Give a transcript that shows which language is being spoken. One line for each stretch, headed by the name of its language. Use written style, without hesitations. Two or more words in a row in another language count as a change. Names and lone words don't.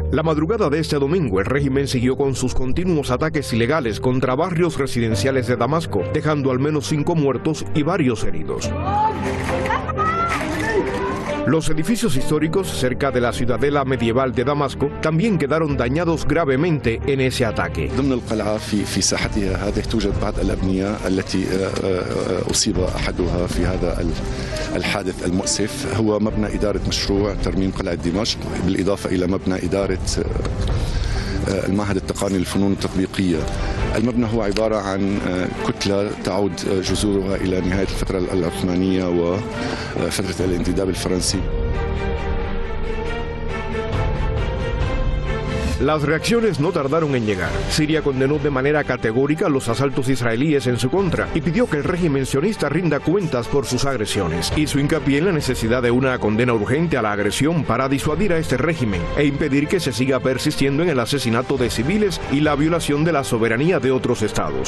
Spanish: La madrugada de este domingo, el régimen siguió con sus continuos ataques ilegales contra barrios residenciales de Damasco, dejando al menos 5 muertos y varios heridos. Los edificios históricos cerca de la ciudadela medieval de Damasco también quedaron dañados gravemente en ese ataque.
Arabic: ضمن القلعة في ساحتها هذه توجد بعض الأبنية التي أصيب أحدها في هذا الحادث المؤسف هو مبنى إدارة مشروع ترميم قلعة دمشق بالإضافة إلى مبنى إدارة المعهد التقني للفنون التطبيقية. المبنى هو عبارة عن كتلة تعود جذورها إلى نهاية الفترة العثمانية وفترة الانتداب الفرنسي.
Spanish: Las reacciones no tardaron en llegar. Siria condenó de manera categórica los asaltos israelíes en su contra y pidió que el régimen sionista rinda cuentas por sus agresiones. Hizo hincapié en la necesidad de una condena urgente a la agresión para disuadir a este régimen e impedir que se siga persistiendo en el asesinato de civiles y la violación de la soberanía de otros estados.